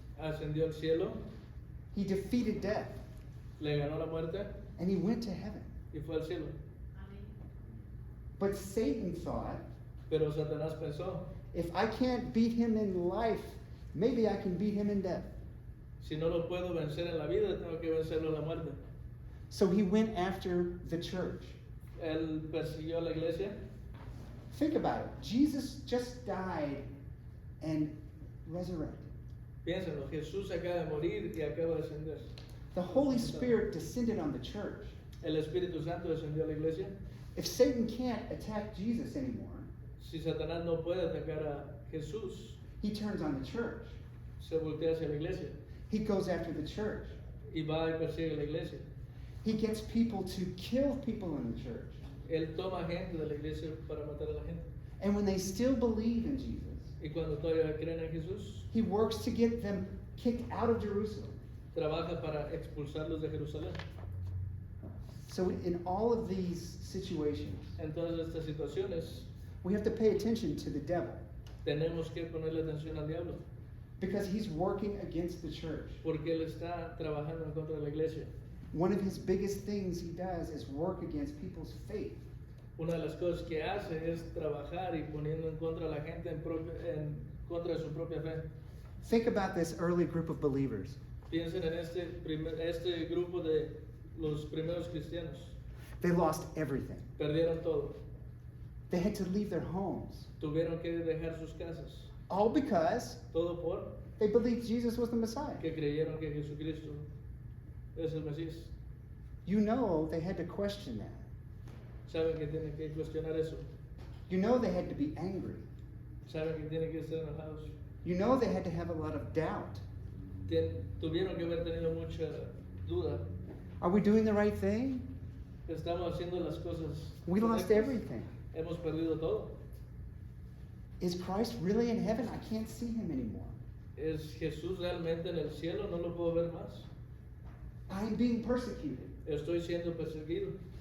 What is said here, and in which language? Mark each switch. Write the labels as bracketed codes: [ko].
[es] ascendió al cielo, [en] He defeated death, [es] le ganó la muerte [en] and he went to heaven. [es] y fue al cielo. [en] But Satan thought, [es] Pero Satanás pensó, [en] if I can't beat him in life, maybe I can beat him in death. [es] si no lo puedo vencer en la vida, tengo que vencerlo en la muerte. [en] So he went after the church. [es] Él persiguió a la iglesia. [en] Think about it. Jesus just died and resurrected. [es] Piénsenlo, Jesús acaba de morir y acaba de ascender. [en] The Holy Spirit descended on the church. [es] El Espíritu Santo descendió a la iglesia. [en] If Satan can't attack Jesus anymore, [es] Si Satanás no puede atacar a Jesús, [en] he turns on the church. [es] se voltea hacia la iglesia [en] He goes after the church. [es] y va y persigue a la iglesia. [en] He gets people to kill people in the church. [es] Él toma gente de la iglesia para matar a la gente. [en] And when they still believe in Jesus, [es] Y cuando todavía creen en Jesús, [en] he works to get them kicked out of Jerusalem. [es] trabaja para expulsarlos de Jerusalén. [en] So in all of these situations, [es] En todas estas situaciones, [en] we have to pay attention to the devil [es] tenemos que ponerle atención al diablo, [en] because he's working against the church. [es] porque él está trabajando en contra de la iglesia. [en] One of his biggest things he does is work against people's faith. [es] Una de las cosas que hace es trabajar y poniendo en contra a la gente en contra de su propia fe. [en] Think about this early group of believers. [es] Piensen en este grupo de los primeros cristianos. [en] They lost everything. [es] Perdieron todo. [en] They had to leave their homes. [es] Tuvieron que dejar sus casas. [en] All because [es] Todo por [en] they believed Jesus was the Messiah. [es] que creyeron que Jesucristo es el Mesías. [en] You know they had to question that. [es] saben que tienen que cuestionar eso. [en] You know they had to be angry. [es] Saben que tienen que estar enojados. [en] You know they had to have a lot of doubt. [es] Tuvieron que haber tenido mucha duda. [en] Are we doing the right thing? [es] Estamos haciendo las cosas. [en] We lost [es] correctas. [en] everything. [es] Hemos perdido todo. [en] Is Christ really in heaven? I can't see him anymore. [es] ¿Es Jesús realmente en el cielo? No lo puedo ver más. [en] I'm being persecuted. [es] Estoy siendo perseguido.